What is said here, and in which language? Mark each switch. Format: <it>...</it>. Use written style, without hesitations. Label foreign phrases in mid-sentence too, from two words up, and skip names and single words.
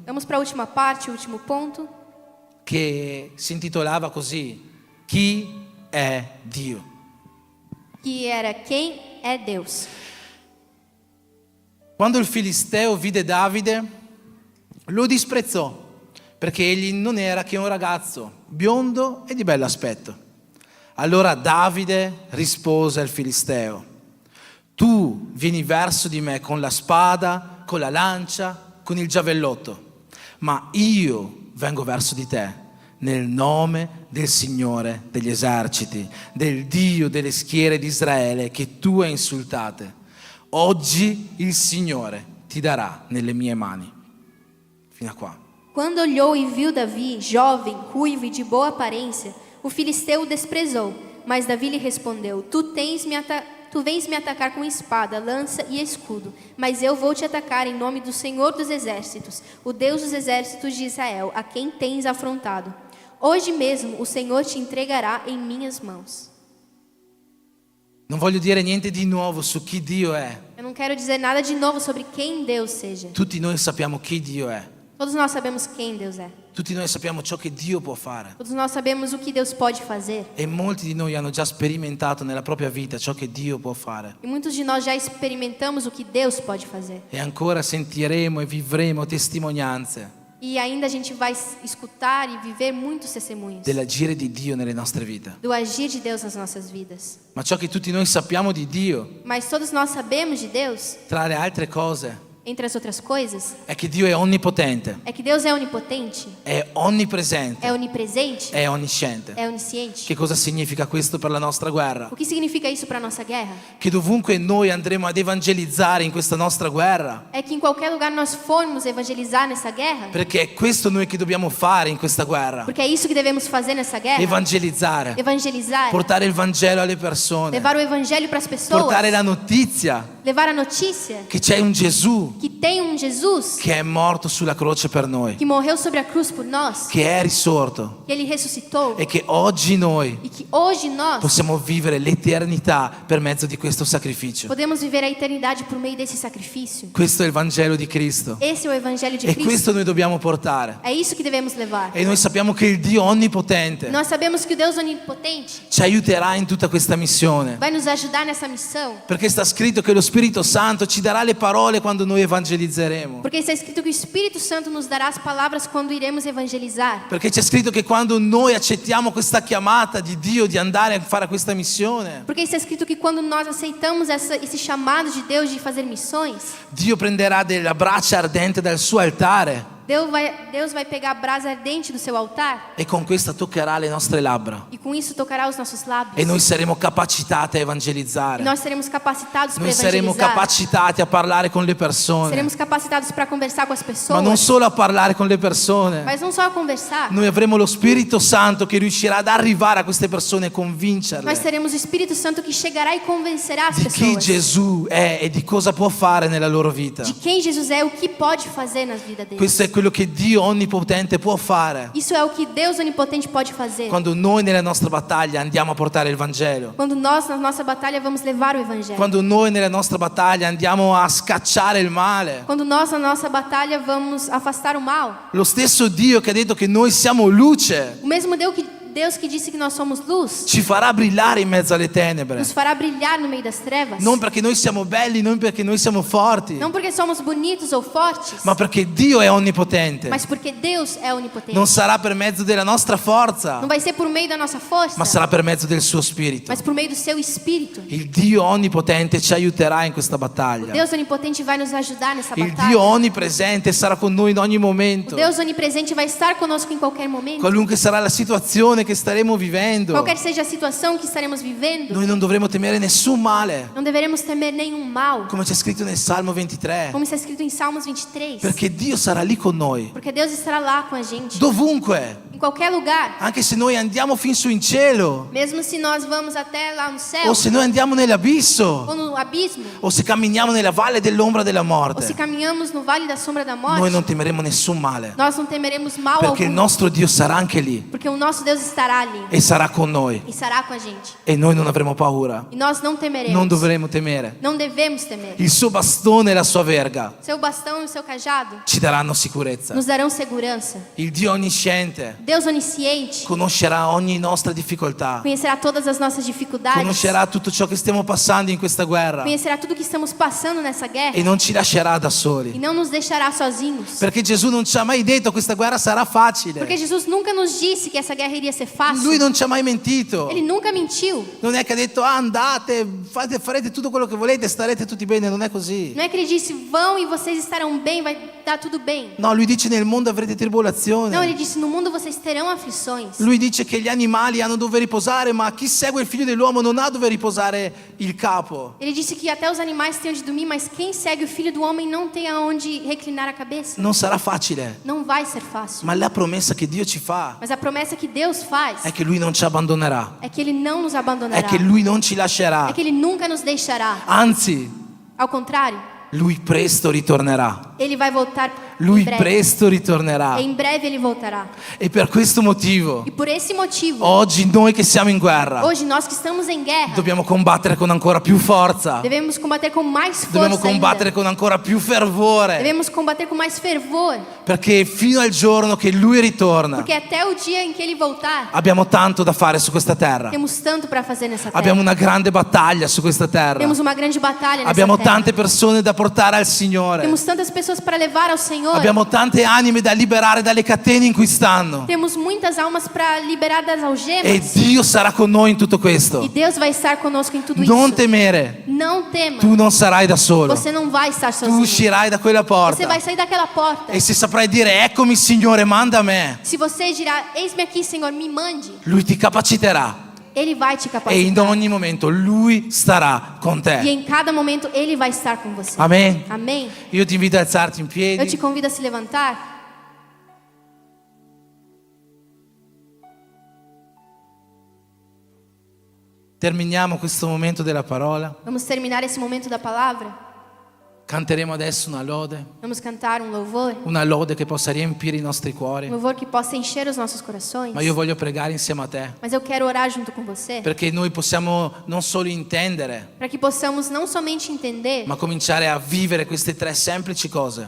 <pt>Vamos para a última parte, o último ponto,</pt> <it>che si intitolava così: chi è Dio?</it> <pt>que era quem é Deus.</pt> <it>Quando il Filisteo vide Davide, lo disprezzò, perché egli non era che un ragazzo biondo e di bell'aspetto. Allora Davide rispose al Filisteo: tu vieni verso di me con la spada, con la lancia, con il giavellotto, ma io vengo verso di te nel nome del Signore degli eserciti, del Dio delle schiere di Israele che tu hai insultate. Oggi il Signore ti darà nelle mie mani. Fino a qua.</it> <pt>Quando olhou e viu Davi, jovem, ruivo e de boa aparência, o filisteu o desprezou. Mas Davi lhe respondeu: Tu vens me atacar com espada, lança e escudo, mas eu vou te atacar em nome do Senhor dos Exércitos, o Deus dos Exércitos de Israel, a quem tens afrontado. Hoje mesmo o Senhor te entregará em minhas mãos.</pt> <it>Non voglio dire niente di nuovo su chi Dio è.</it> <pt>Eu não quero dizer nada de novo sobre quem Deus seja.</pt> <it>Tutti noi sappiamo chi Dio è.</it> <pt>Todos nós sabemos quem Deus é.</pt> <it>Tutti noi sappiamo ciò che Dio può fare.</it> <pt>Todos nós sabemos o que Deus pode fazer.</pt> <it>E molti di noi hanno già sperimentato nella propria vita ciò che Dio può fare.</it> <pt>E muitos de nós já experimentamos o que Deus pode fazer.</pt> <it>E ancora sentiremo e vivremo testimonianze</it> <pt>E ainda a gente vai escutar e viver muitos testemunhos</pt> <it>dell'agire di Dio nelle nostre vite.</it> <pt>do agir de Deus nas nossas vidas.</pt> <it>Ma ciò che tutti noi sappiamo di Dio,</it> <pt>Mas todos nós sabemos de Deus,</pt> <it>tra le altre cose,</it> <pt>entre as outras coisas,</pt> <it>è che Dio è onnipotente,</it> <pt>é que Deus é onipotente,</pt> <it>è onnipresente,</it> <pt>é onipresente,</pt> <it>è onnisciente.</it> <pt>é onisciente.</pt> <it>Che cosa significa questo per la nostra guerra?</it> <pt>O que significa isso para a nossa guerra?</pt> <it>Che dovunque noi andremo ad evangelizzare in questa nostra guerra,</it> <pt>É que em qualquer lugar nós formos evangelizar nessa guerra,</pt> <it>perché è questo noi che dobbiamo fare in questa guerra,</it> <pt>porque é isso que devemos fazer nessa guerra.</pt> <it>evangelizzare,</it> <pt>Evangelizar,</pt> <it>portare il Vangelo alle persone,</it> <pt>levar o evangelho para as pessoas,</pt> <it>portare la notizia</it> <pt>levar a notícia</pt> <it>che c'è un Gesù</it> <pt>que tem um Jesus</pt> <it>che è morto sulla croce per noi,</it> <pt>que morreu sobre a cruz por nós,</pt> <it>che è risorto</it> <pt>que ele ressuscitou</pt> <it>e che oggi noi</it> <pt>e que hoje nós</pt> <it>possiamo vivere l'eternità per mezzo di questo sacrificio.</it> <pt>podemos viver a eternidade por meio desse sacrifício.</pt> <it>Questo è il Vangelo di Cristo</it> <pt>Esse é o evangelho de</pt> <it>e</it> <pt>Cristo.</pt> <it>questo noi dobbiamo portare.</it> <pt>É isso que devemos levar.</pt> <it>E noi sappiamo che il Dio onnipotente</it> <pt>Nós sabemos que o Deus onipotente</pt> <it>ci aiuterà in tutta questa missione,</it> <pt>vai nos ajudar nessa missão,</pt> <it>perché sta scritto che lo Spirito Santo ci darà le parole quando noi evangelizzeremo,</it> <pt>porque está escrito que o Espírito Santo nos dará as palavras quando iremos evangelizar.</pt> <it>perché c'è scritto che quando noi accettiamo questa chiamata di Dio di andare a fare questa missione,</it> <pt>Porque está escrito que quando nós aceitamos esse chamado de Deus de fazer missões,</pt> <it>Dio prenderà della braccia ardente dal suo altare</it> <pt>Deus vai pegar a brasa ardente do seu altar</pt> <it>e con questa toccherà le nostre labbra</it> <pt>e com isso tocará os nossos lábios.</pt> <it>e noi saremo capacitati a</it> <pt>E</pt> <it>evangelizzare.</it> <pt>nós seremos capacitados para</pt> <it>Noi saremo</it> <pt>evangelizar.</pt> <it>capacitati a parlare con le persone,</it> <pt>Seremos capacitados para conversar com as</pt> <it>ma</it> <pt>pessoas.</pt> <it>non solo a parlare con le persone.</it> <pt>Mas não só a conversar.</pt> <it>Noi avremo lo Spirito Santo che riuscirà ad arrivare a queste persone e</it> <pt>Nós</pt> <it>convincerle</it> <pt>teremos o Espírito Santo que chegará e convencerá as</pt> <it>di chi</it> <pt>pessoas</pt> <it>Gesù è e di cosa può fare nella loro vita.</it> <pt>de quem Jesus é, o que pode fazer na vida deles.</pt> <it>Questo è quello che Dio onnipotente può fare</it> <pt>Isso é o que Deus onipotente pode fazer.</pt> <it>quando noi nella nostra battaglia andiamo a portare il Vangelo,</it> <pt>Quando nós, na nossa batalha, vamos levar o Evangelho.</pt> <it>quando noi nella nostra battaglia andiamo a scacciare il male.</it> <pt>Quando nós, na nossa batalha, vamos afastar o mal.</pt> <it>Lo stesso Dio che ha detto che noi siamo luce</it> <pt>O mesmo Deus que disse que nós somos luz,</pt> <it>ci farà brillare in mezzo alle tenebre,</it> <pt>nos fará brilhar no meio das trevas.</pt> <it>non perché noi siamo belli, non perché noi siamo forti,</it> <pt>Não porque somos bonitos ou fortes,</pt> <it>ma perché Dio è onnipotente.</it> <pt>mas porque Deus é onipotente.</pt> <it>Non sarà per mezzo della nostra forza,</it> <pt>Não vai ser por meio da nossa força,</pt> <it>ma sarà per mezzo del suo Spirito.</it> <pt>mas por meio do seu Espírito.</pt> <it>Il Dio onnipotente ci aiuterà in questa battaglia.</it> <pt>Deus onipotente vai nos ajudar nessa</pt> <it>Il</it> <pt>batalha.</pt> <it>Dio onnipresente sarà con noi in ogni</it> <pt>O</pt> <it>momento.</it> <pt>Deus onipresente vai estar conosco em qualquer momento.</pt> <it>Qualunque sarà la situazione che staremo vivendo,</it> <pt>Qualquer seja a situação que estaremos vivendo,</pt> <it>noi non dovremo temere nessun male,</it> <pt>não deveremos temer nenhum mal,</pt> <it>come c'è scritto nel Salmo 23,</it> <pt>como está escrito em Salmos 23.</pt> <it>perché Dio sarà lì con noi,</it> <pt>Porque Deus estará lá com a gente,</pt> <it>dovunque,</it> <pt>em qualquer lugar.</pt> <it>anche se noi andiamo fin su in cielo,</it> <pt>Mesmo se nós vamos até lá no céu,</pt> <it>o se noi andiamo nell'abisso,</it> <pt>ou no abismo,</pt> <it>o se camminiamo nella valle dell'ombra della</it> <pt>ou se</pt> <it>morte,</it> <pt>caminhamos no vale da sombra da</pt> <it>noi</it> <pt>morte,</pt> <it>non temeremo nessun male,</it> <pt>nós não temeremos mal</pt> <it>perché il</it> <pt>algum,</pt> <it>nostro Dio sarà anche lì</it> <pt>porque o nosso Deus estará ali</pt> <it>e sarà con noi</it> <pt>e estará com a gente.</pt> <it>e noi non avremo paura,</it> <pt>E nós não temeremos.</pt> <it>non dovremo temere.</it> <pt>Não devemos temer.</pt> <it>Il suo bastone e la sua verga</it> <pt>Seu bastão e o seu cajado</pt> <it>ci daranno sicurezza.</it> <pt>nos darão segurança.</pt> <it>Il Dio onnisciente</it> <pt>Deus onisciente</pt> <it>conoscerà ogni nostra difficoltà,</it> <pt>conhecerá todas as nossas dificuldades,</pt> <it>conoscerà tutto ciò che stiamo passando in questa guerra</it> <pt>conhecerá tudo que estamos passando nessa guerra</pt> <it>e non ci lascerà da</it> <pt>e</pt> <it>soli,</it> <pt>não nos deixará sozinhos.</pt> <it>perché Gesù non ci ha mai detto questa guerra sarà facile.</it> <pt>Porque Jesus nunca nos disse que essa guerra iria ser fácil.</pt> <it>Lui non ci ha mai mentito.</it> <pt>Ele nunca mentiu.</pt> <it>Non è che ha detto andate, farete tutto quello che volete, starete tutti bene, non è così.</it> <pt>Não é que ele disse vão e vocês estarão bem, vai dar tudo bem.</pt> <it>No, lui dice nel mondo avrete</it> <pt>Não,</pt> <it>tribolazione.</it> <pt>ele disse no mundo vocês terão aflições.</pt> <it>Lui dice che gli animali hanno dove riposare, ma chi segue il figlio dell'uomo non ha dove riposare il capo.</it> <pt>Ele disse que até os animais têm onde dormir, mas quem segue o Filho do Homem não tem aonde reclinar a cabeça.</pt> <it>Non sarà facile,</it> <pt>Não vai ser fácil.</pt> <it>ma la promessa che Dio ci fa</it> <pt>Mas a promessa que Deus faz</pt> <it>è che lui non ci abbandonerà,</it> <pt>é que Ele não nos</pt> <it>è</it> <pt>abandonará.</pt> <it>che lui non ci</it> <pt>É</pt> <it>lascerà,</it> <pt>que Ele nunca nos deixará.</pt> <it>anzi,</it> <pt>Ao contrário,</pt> <it>lui presto ritornerà.</it> <pt>Ele vai voltar</pt> <it>Lui</it> <pt>em breve.</pt> <it>presto ritornerà.</it> <pt>E em breve Ele voltará.</pt> <it>E per questo motivo,</it> <pt>E por esse motivo,</pt> <it>oggi noi che siamo in guerra,</it> <pt>hoje nós que estamos em guerra,</pt> <it>dobbiamo combattere con ancora più forza,</it> <pt>devemos combater com mais</pt> <it>dobbiamo</it> <pt>força</pt> <it>combattere</it> <pt>ainda.</pt> <it>con ancora più fervore,</it> <pt>Devemos combater com mais fervor,</pt> <it>perché fino al giorno che lui ritorna,</it> <pt>porque até o dia em que Ele voltar,</pt> <it>abbiamo tanto da fare su questa terra.</it> <pt>temos tanto para fazer nessa terra.</pt> <it>Abbiamo una grande battaglia su questa terra.</it> <pt>Temos uma grande batalha nessa</pt> <it>Abbiamo</it> <pt>terra.</pt> <it>tante persone da portare al Signore.</it> <pt>Temos tantas pessoas pessoas para levar ao Senhor.</pt> <it>Abbiamo tante anime da liberare dalle catene in cui stanno.</it> <pt>Temos muitas almas para liberar das</pt> <it>E</it> <pt>algemas.</pt> <it>Dio sarà con noi in tutto</it> <pt>E</pt> <it>questo.</it> <pt>Deus vai estar conosco em tudo</pt> <it>Non</it> <pt>isso.</pt> <it>temere,</it> <pt>Não tema.</pt> <it>tu non sarai da solo.</it> <pt>Você não vai estar</pt> <it>Tu</it> <pt>sozinho.</pt> <it>uscirai da quella</it> <pt>Você</pt> <it>porta.</it> <pt>vai sair daquela porta.</pt> <it>E se saprai dire, eccomi Signore, manda me,</it> <pt>Se você dirá, eis-me aqui, Senhor, me mande,</pt> <it>Lui ti capaciterà.</it> <pt>Ele vai te</pt> <it>E in</it> <pt>capacitar.</pt> <it>ogni momento Lui starà con</it> <pt>E</pt> <it>te.</it> <pt>em cada momento Ele vai estar com você.</pt> <it>Amen.</it> <pt>Amém?</pt> <it>Io ti invito a alzarti in</it> <pt>Eu te</pt> <it>piedi.</it> <pt>convido a se levantar.</pt> <it>Terminiamo questo momento della parola.</it> <pt>Vamos terminar esse momento da palavra.</pt> <it>Canteremo adesso una lode.</it> <pt>Vamos cantar um louvor.</pt> <it>Una lode che possa riempire i nostri cuori.</it> <pt>Um louvor que possa encher os nossos corações.</pt> <it>Ma io voglio pregare insieme a te.</it> <pt>Mas eu quero orar junto com você.</pt> <it>Perché noi possiamo non solo intendere,</it> <pt>Para que possamos não somente entender,</pt> <it>ma cominciare a vivere queste 3 semplici cose</it>